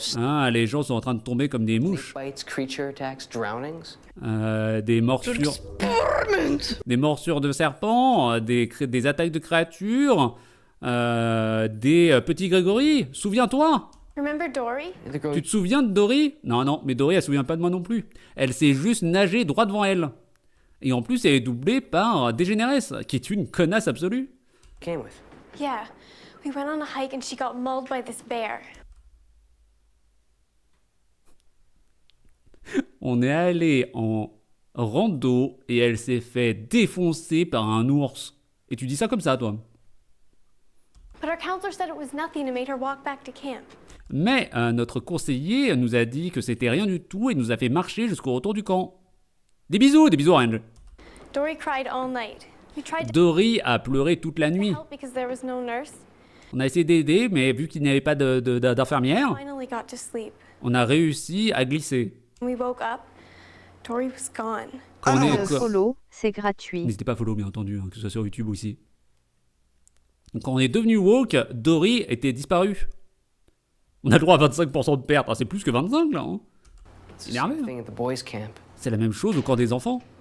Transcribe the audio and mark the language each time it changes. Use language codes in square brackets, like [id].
[fr] Ah, les gens sont en train de tomber comme des mouches. [en] Bites, creature attacks, drownings. [fr] Des morsures. Des morsures de serpents, des attaques de créatures, des petits Grégory. Souviens-toi. [en] Remember Dory? [fr] Tu te souviens de Dory? Non, non, mais Dory, elle se souvient pas de moi non plus. Elle s'est juste nager droit devant elle. Et en plus, elle est doublée par Dégénéresse, qui est une connasse absolue. [en] Came with. Yeah. We went on a hike and she got mauled by this bear. [fr] On est allé en rando et elle s'est fait défoncer par un ours. Et tu dis ça comme ça, toi? [en] But our counselor said it was nothing and made her walk back to camp. [fr] Mais notre conseiller nous a dit que c'était rien du tout et nous a fait marcher jusqu'au retour du camp. Des bisous, Orange. [en] Dory cried all night. We tried to [fr] Dory a pleuré toute la nuit. [en] help because there was no nurse. [fr] On a essayé d'aider, mais vu qu'il n'y avait pas d'infirmière, [en] Finally got to sleep. [fr] on a réussi à glisser. [en] When we woke up, Dory was gone. [fr] Quand on est- Follow, c'est gratuit. N'hésitez pas à follow, bien entendu, hein, que ce soit sur YouTube aussi. Donc, quand on est devenu woke, Dory était disparue. On a le droit à 25% de perte. Ah, c'est plus que 25 là. Hein. C'est énervé. [en] Thing at the boys' camp. [fr] C'est la même chose au camp des enfants.